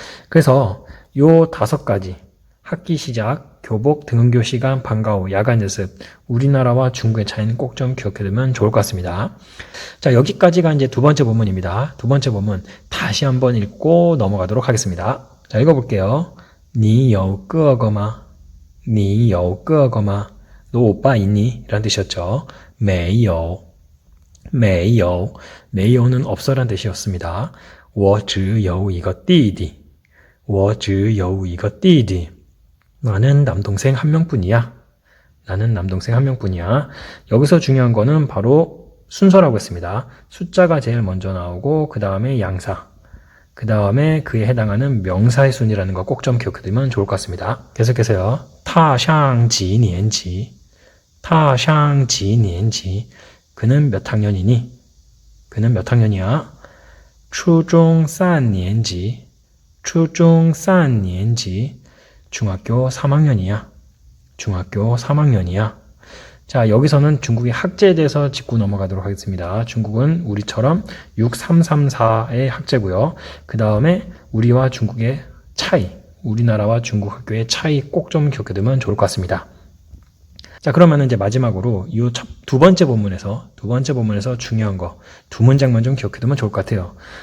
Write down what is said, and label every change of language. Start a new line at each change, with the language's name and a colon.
Korean: 그래서 이 5가지 학기 시작, 교복, 등교 시간, 방과후, 야간 연습, 우리나라와 중국의 차이는 꼭 좀 기억해두면 좋을 것 같습니다. 자, 여기까지가 이제 2번째 본문입니다. 2번째 본문 다시 한번 읽고 넘어가도록 하겠습니다. 자, 읽어볼게요.
Chinese: 你有哥哥吗? 你有哥哥吗?
Korean: 너 오빠 있니? 라는 뜻이었죠. 没有没有没有는 없어란 뜻이었습니다.
Chinese: 我只有一个弟弟我只有一个弟弟
Korean: 나는 남동생 한 명뿐이야. 나는 남동생 한 명뿐이야. 여기서 중요한 거는 바로 순서라고 했습니다. 숫자가 제일 먼저 나오고 그 다음에 양사, 그 다음에 그에 해당하는 명사의 순이라는 거 꼭 좀 기억해두면 좋을 것 같습니다. 계속해서요.
Chinese: 他上几年级他上几年级
Korean: 그는 몇 학년이니? 그는 몇 학년이야?
Chinese: 初中三年级初中三年级
Korean: 중학교 3학년이야. 중학교 3학년이야. 자, 여기서는 중국의 학제에 대해서 짚고 넘어가도록 하겠습니다. 중국은 우리처럼 6334의 학제고요. 그 다음에 우리와 중국의 차이, 우리나라와 중국 학교의 차이 꼭 좀 기억해두면 좋을 것 같습니다. 자, 그러면 이제 마지막으로 이 두 번째 본문에서 중요한 거 두 문장만 좀 기억해두면 좋을 것 같아요.